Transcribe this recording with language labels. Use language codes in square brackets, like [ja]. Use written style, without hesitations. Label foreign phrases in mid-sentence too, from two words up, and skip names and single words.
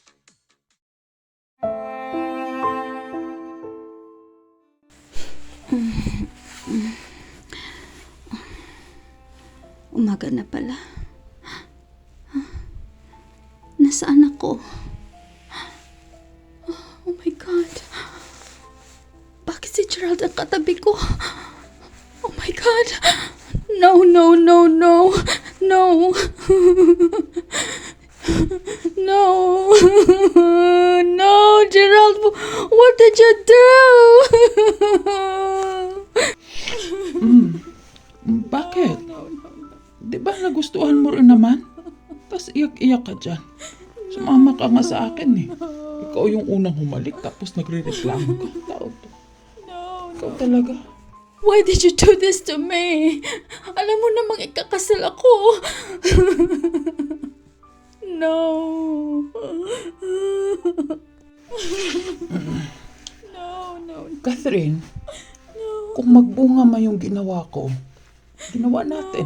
[tl] Umaga na pala. Nasaan ako? [en] Oh my God. [tl] Bakit si Gerald ang katabi ko? [en] Oh my God. No, no, no, no. No. No. No, Gerald. What did you do? [tl] Bakit? Di ba nagustuhan mo rin naman? Tapos iyak-iyak ka dyan. Sumama ka nga sa akin eh. Ikaw yung unang humalik tapos nagre-reklamo ka. Tao to. Ikaw talaga. [en] Why did you do this to me? [tl] Alam mo namang ikakasal ako. [en] No. [tl] Catherine, kung magbunga man yung ginawa ko, ginawa natin.